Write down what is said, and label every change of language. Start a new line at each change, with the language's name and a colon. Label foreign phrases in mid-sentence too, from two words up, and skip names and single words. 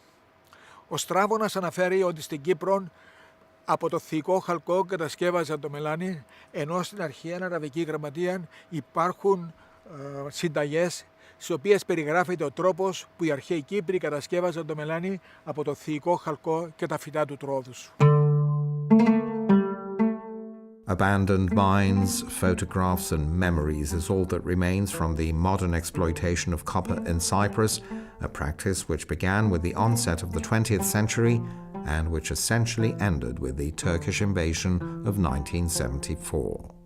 Greek: Ο Στράβωνας αναφέρει ότι στην Κύπρο από το θηλυκό χαλκό κατασκεύαζαν το μελάνι, ενώ στην αρχαία αραβική γραμματεία υπάρχουν συνταγές στις οποίες περιγράφεται ο τρόπος που οι αρχαίοι Κύπροι κατασκεύαζαν το μελάνι από το θηλυκό χαλκό και τα φυτά του Τρόδους.
English: Abandoned mines, photographs and memories is all that remains from the modern exploitation of copper in Cyprus, a practice which began with the onset of the 20th century and which essentially ended with the Turkish invasion of 1974.